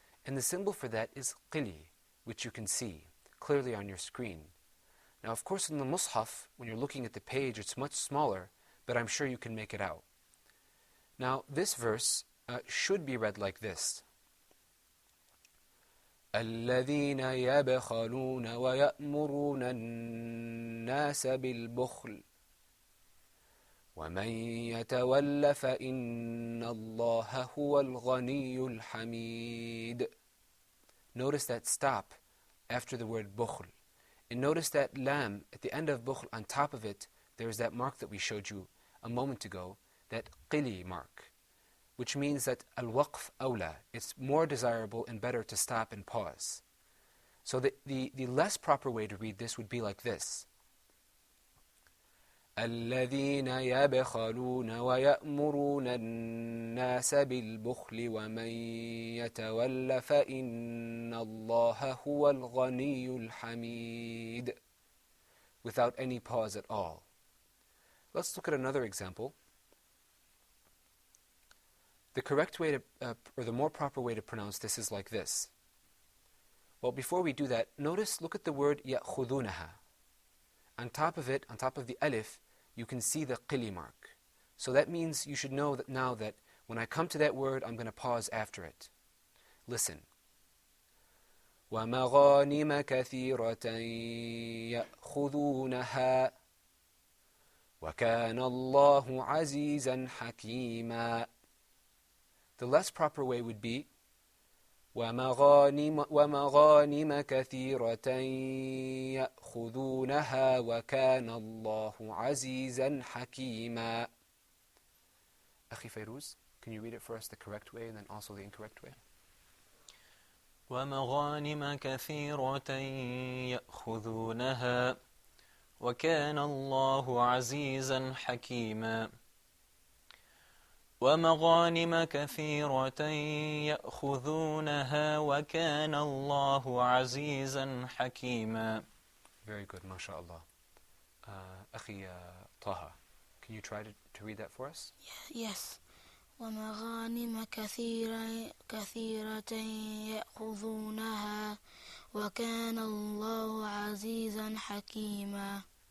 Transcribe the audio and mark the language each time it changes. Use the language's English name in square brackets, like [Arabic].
[English] And the symbol for that is qili, which you can see clearly on your screen. Now, of course, in the mushaf, when you're looking at the page, it's much smaller, but I'm sure you can make it out. Now, this verse should be read like this. [Arabic] الذين يبخلون ويأمرون الناس بالبخل ومن يتول فإن الله هو الغني الحميد. [English] Notice that stop after the word bukhl. And notice that lam at the end of bukhl, on top of it, there's that mark that we showed you a moment ago, that qili mark, which means that al-waqf awla, it's more desirable and better to stop and pause. So the less proper way to read this would be like this. [Arabic] الذين يبخلون ويأمرون الناس بالبخل ومن يتول فإن الله هو الغني الحميد. [English] Without any pause at all. Let's look at another example. The correct way to, or the more proper way to pronounce this is like this. Well, before we do that, look at the word يأخذونها. On top of it, on top of the alif, you can see the qili mark. So that means you should know that now that when I come to that word, I'm going to pause after it. Listen. [Arabic] وَمَغَانِمَ كَثِيرَةً يَأْخُذُونَهَا وَكَانَ اللَّهُ عَزِيزًا حَكِيمًا. [English] The less proper way would be [Arabic] وَمَغَانِمَ كَثِيرَةً يَأْخُذُونَهَا وَكَانَ اللَّهُ عَزِيزًا حَكِيمًا. [English] Akhi Fairuz, can you read it for us the correct way and then also the incorrect way? [Arabic] ومغانم كثيرة يأخذونها وكان الله عزيزا حكيما. ومغانم كثيرة يأخذونها وكان الله عزيزا حكيما. [English] Very good, mashallah. Akhi Taha, can you try to read that for us? Yes. [Arabic] ومغانم كثيرة يأخذونها وكان الله عزيزا حكيما.